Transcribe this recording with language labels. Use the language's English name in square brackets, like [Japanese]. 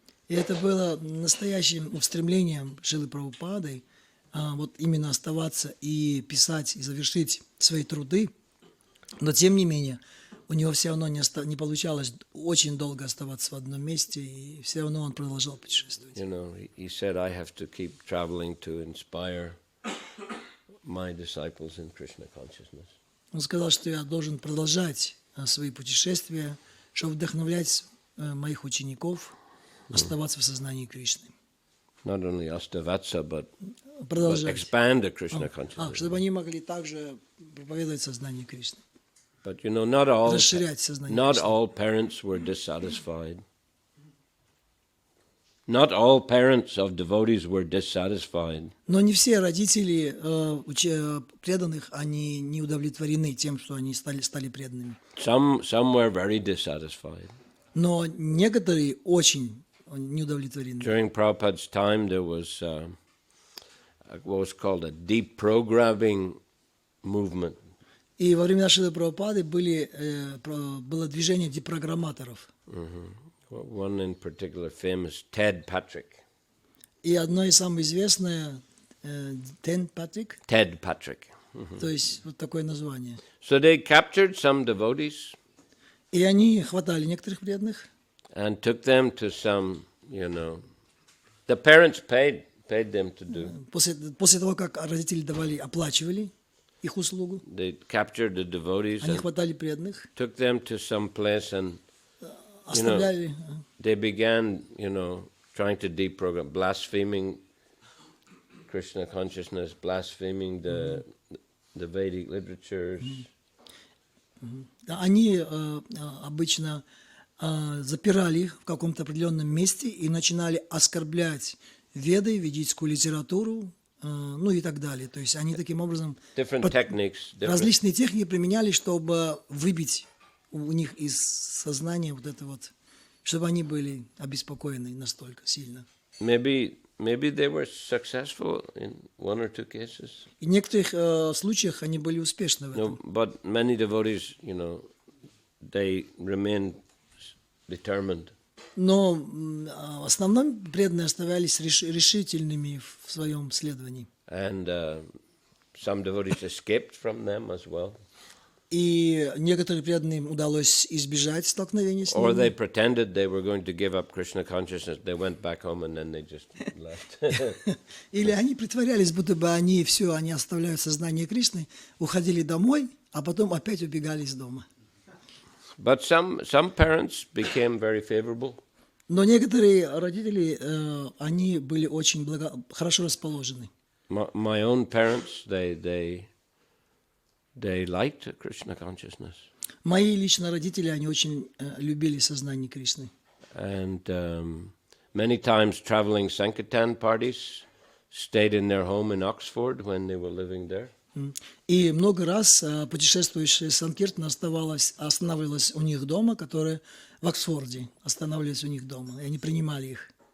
[Russian] И это было настоящим устремлением Шрилы Прабхупады, вот именно оставаться и писать, и завершить свои труды. Но тем не менее, у него все равно не получалось очень долго оставаться в одном месте, и все равно он продолжал путешествовать. [English] He said, I have to keep traveling to inspire my disciples in Krishna consciousness. [Russian] Он сказал, что я должен продолжать свои путешествия, чтобы вдохновлять моих учеников оставаться в сознании Кришны. [English] Not only Astavatsa, but [Russian] Продолжать. [English] expand the Krishna consciousness. [Russian] Чтобы они могли также проповедовать сознание Кришны. [English] But not [Russian] Расширять сознание [English] not [Russian] Кришны. [English] all parents were dissatisfied. Not all parents of devotees were dissatisfied. [Russian] Но не все родители преданных, они не удовлетворены тем, что они стали преданными. [English] Some were very dissatisfied. [Russian] Но некоторые очень не удовлетворены. [English] During Prabhupada's time, there was what was called a deprogramming movement. [Russian] И во времена Шрилы Прабхупады было движение депрограмматоров. [English] One in particular famous, Ted Patrick. [Russian] И одно из самых известных Ted Patrick, то есть вот такое название. [English] So they captured some devotees [Russian] И они хватали некоторых преданных [English] and took them to some, the parents paid them to do. [Russian] после того, как родители оплачивали их услугу. [English] They captured the devotees [Russian] Они [English] and [Russian] хватали преданных, [English] took them to some place, and [Russian] оставляли. [English] they began, trying to deprogram, blaspheming Krishna consciousness, blaspheming the Vedic literatures. [Russian] Они обычно запирали их в каком-то определенном месте и начинали оскорблять Веды, ведическую литературу, ну и так далее. То есть они таким образом различные техники применяли, чтобы выбить у них из сознания вот это вот, чтобы они были обеспокоены настолько сильно. [English] Maybe they were successful in one or two cases. [Russian] И в некоторых случаях они были успешны в этом. [English] But many devotees, they remained determined. [Russian] Но в основном преданные оставались решительными в своем следовании. [English] And some devotees escaped from them as well. [Russian] И некоторым преданным удалось избежать столкновения с [English] Or they [Russian] ними. [English] pretended they were going to give up Krishna consciousness. They went back home and then they just left. [Russian] Или они притворялись, будто бы они оставляют сознание Кришны, уходили домой, а потом опять убегали из дома. [English] But some parents became very favorable. [Russian] Но некоторые родители, они были очень хорошо расположены. [English] My own parents, they liked Krishna consciousness. [Russian] Мои лично родители, они очень любили сознание Кришны. [English] And many times traveling Sankirtan parties stayed in their home in Oxford when they were living there. [Russian] И много раз путешествующая Санкиртан останавливалась у них дома, которые в Оксфорде останавливались у них дома, и они принимали их.